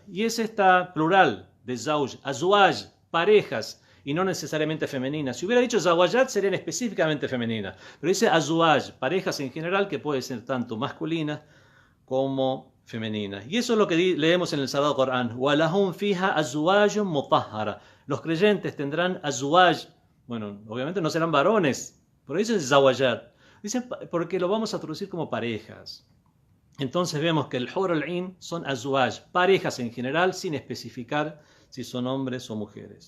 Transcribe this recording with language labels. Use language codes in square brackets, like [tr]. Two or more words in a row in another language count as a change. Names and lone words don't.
[es] Y es esta plural de zawj, azwaj, parejas, y no necesariamente femeninas. Si hubiera dicho zawajat, serían específicamente femeninas. Pero dice azwaj, parejas en general, que puede ser tanto masculinas como femeninas. Y eso es lo que leemos en el Sagrado Corán. [ar] وَلَهُمْ فِيهَا أَزْوَاجٌ مُطَهَّرَةٌ. [es] Los creyentes tendrán azwaj. Bueno, obviamente no serán varones, pero dicen zawajat. Dicen porque lo vamos a traducir como parejas. Entonces vemos que el [ar] حور العين [es] son azwaj, parejas en general, sin especificar si son hombres o mujeres.